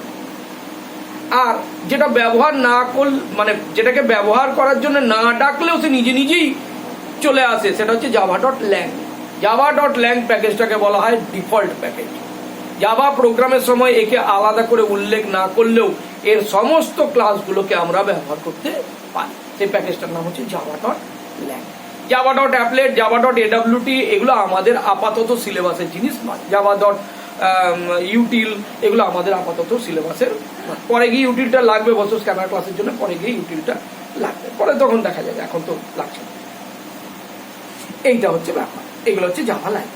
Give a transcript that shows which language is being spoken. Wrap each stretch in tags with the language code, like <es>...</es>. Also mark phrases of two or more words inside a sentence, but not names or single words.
<bn>আর যেটা ব্যবহার না করলে, মানে যেটাকে ব্যবহার করার জন্য না ডাকলেও সে নিজে নিজেই চলে আসে, সেটা হচ্ছে java.lang। java.lang প্যাকেজটাকে বলা হয়</bn> <en>default package.</en> <bn>জাভা প্রোগ্রামের সময় একে আলাদা করে উল্লেখ না করলেও এর সমস্ত ক্লাসগুলোকে আমরা ব্যবহার করতে পারি। সেই প্যাকেজটার নাম হচ্ছে java.lang। java.applet, java.awt এগুলো আমাদের আপাতত সিলেবাসের জিনিস নয়। java.util এগুলো আমাদের আপাতত সিলেবাসের নয়। পরে গিয়ে ইউটিলটা লাগবে, বছর</bn> <en>Scanner class</en> <bn>জন্য পরে গিয়ে ইউটিলটা লাগবে, পরে তখন দেখা যাবে, এখন তো লাগছে না। এইটা হচ্ছে ব্যাপার, এগুলো হচ্ছে</bn> <en>Java library.</en>